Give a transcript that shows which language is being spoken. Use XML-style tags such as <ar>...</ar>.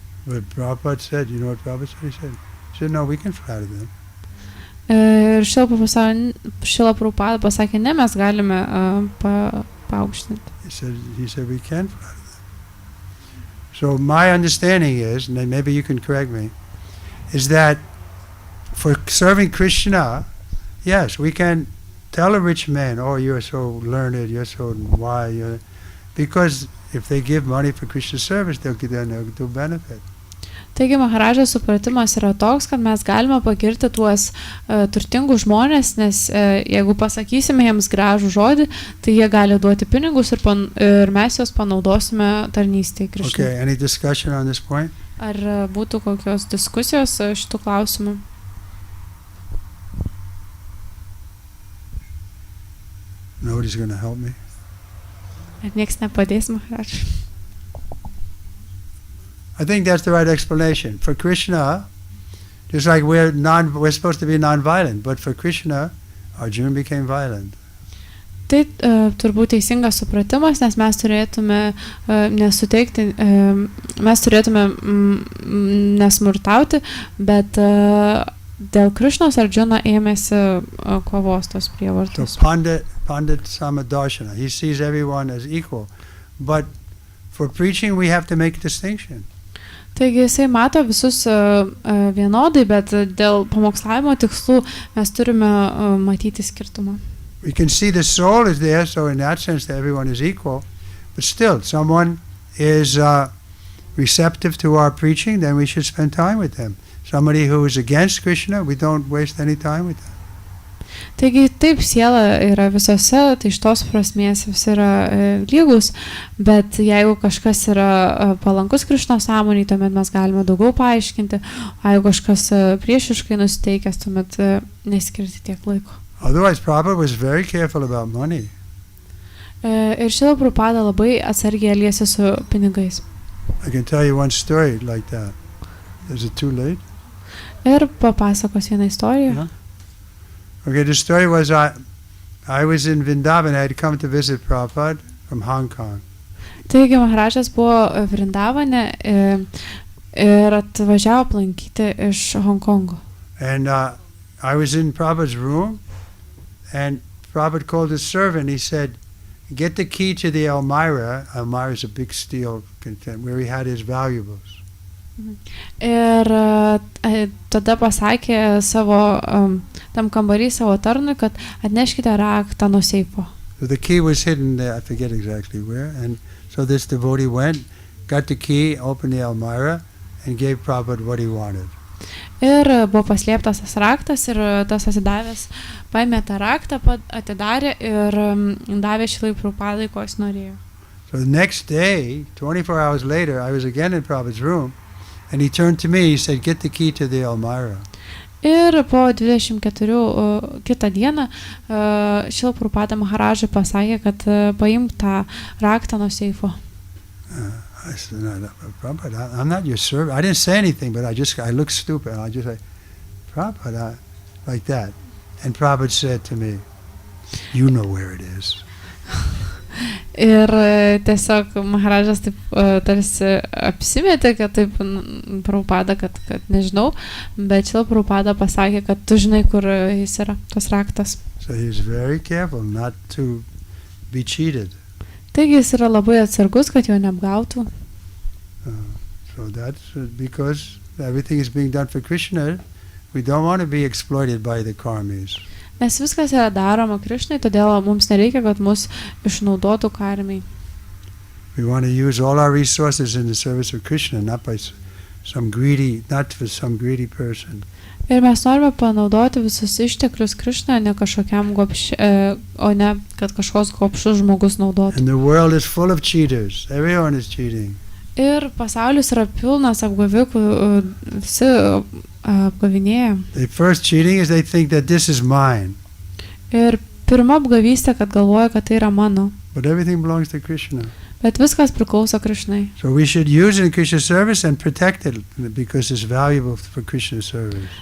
<en>But Prabhupada said, you know what Prabhupada said? He said, no, we can flatter them.</en> <lt>Ir Šrila Prabhupada pasakė, ne, mes galime paaukštinti.</lt> <en>He said, we can flatter them. So my understanding is, and maybe you can correct me, is that for serving Krishna, yes, we can tell a rich man, oh, you're so learned, you're so wise, because if they give money for Krishna service, they'll do benefit.</en> <lt>Taigi Maharažos supratimas yra toks, kad mes galime pagirti tuos turtingus žmonės, nes jeigu pasakysime jiems gražų žodį, tai jie gali duoti pinigus ir mes juos panaudosime tarnystei Krišnai.</lt> <en>Okay, any discussion on this point?</en> <lt>Ar būtų kokios diskusijos šitų klausimų?</lt> <en>Nobody's going to help me.</en> <lt>Ar nieks nepadės, Maharaž?</lt> <en>I think that's the right explanation. For Krishna, just like we're supposed to be non-violent, but for Krishna, Arjuna became violent.</en> <lt>Tai turbūt teisingas supratimas, nes mes turėtume nesuteikti, mes turėtume nesmurtauti, bet dėl Krišnos Arjuna ėmėsi kovos tos prievartos.</lt> <en>So Pandit Samadarshana, he sees everyone as equal, but for preaching we have to make a distinction.</en> <lt>Taigi jisai mato visus vienodai, bet dėl pamokslavimo tikslų mes turime matyti skirtumą.</lt> <en>We can see the soul is there, so in that sense that everyone is equal, but still, someone is receptive to our preaching, then we should spend time with them. Somebody who is against Krishna, we don't waste any time with them.</en> <lt>Taigi taip, siela yra visose, tai iš tos prasmės visi yra lygus, bet jeigu kažkas yra palankus Krišnos sąmoniai, tuomet mes galime daugiau paaiškinti, o jeigu kažkas priešiškai nusiteikęs, tuomet neskirti tiek laiko.</lt> <en>Otherwise, Prabhupada was very careful about money.</en> <lt>Ir Šrila Prabhupada labai atsargiai elgėsi su pinigais.</lt> <en>I can tell you one story like that. Is it too late?</en> <lt>Ir papasakos vieną istoriją.</lt> <en>No? Okay, the story was I was in Vrindavan. I had come to visit Prabhupada from Hong Kong.</en> <lt>Taigi Maharažas buvo Vrindavane ir atvažiavo aplankyti iš Hongkongo.</lt> <en>And I was in Prabhupada's room, and Prabhupada called his servant. He said, get the key to the Almirah. Almirah is a big steel container where he had his valuables.</en> <lt>Ir tada pasakė savo tam kambarį savo tarnui, kad atneškite raktą nuo seifo.</lt> <en>So the key was hidden there, I forget exactly where, and so this devotee went, got the key, opened the Almirah, and gave Prabhupada what he wanted.</en> <lt>Ir buvo paslėptas tas raktas ir tas atidavęs paėmė tą raktą, atidarė ir davė Šrilai Prabhupadai, ko jis norėjo.</lt> <en>So the next day, 24 hours later, I was again in Prabhupada's room, and he turned to me, he said, get the key to the Almirah.</en> <lt>Ir po 24 kitą dieną Šrila Prabhupada Maharažai pasakė, kad paimk tą raktą nuo seifo.</lt> <en>I said, no, Prabhupada, I'm not your servant. I didn't say anything, but I looked stupid. I just like, Prabhupada, like that. And Prabhupada said to me, you know where it is.</en> <lt>Ir tiesiog Maharažas taip tarsi apsimetė, kad taip Prabhupada, kad nežinau, bet Šrila Prabhupada pasakė, kad tu žinai, kur jis yra, tas raktas.</lt> <en>So he was very careful not to be cheated.</en> <lt>Taigi jis yra labai atsargus, kad jo neapgautų.</lt> <en>So that's because everything is being done for Krishna, we don't want to be exploited by the karmis.</en> <lt>Nes viskas yra daroma Krišnai, todėl mums nereikia, kad mus išnaudotų karmiai.</lt> <en>We want to use all our resources in the service of Krishna, not by some greedy, not for some greedy person.</en> <lt>Ir mes norime panaudoti visus išteklius Krišna, ne kažkokiam o ne kad kažkoks gobšus žmogus naudotų.</lt> <en>And the world is full of cheaters. Everyone is cheating.</en> <lt>Ir pasaulis yra pilnas apgavikų, visi apgavinėja.</lt> <en>The first cheating is they think that this is mine.</en> <lt>Ir pirma apgavystė, kad galvoja, kad tai yra mano.</lt> <en>But everything belongs to Krishna.</en> <lt>Bet viskas priklauso Krišnai.</lt> <en>So we should use it in Krishna's service and protect it because it's valuable for Krishna's service.</en>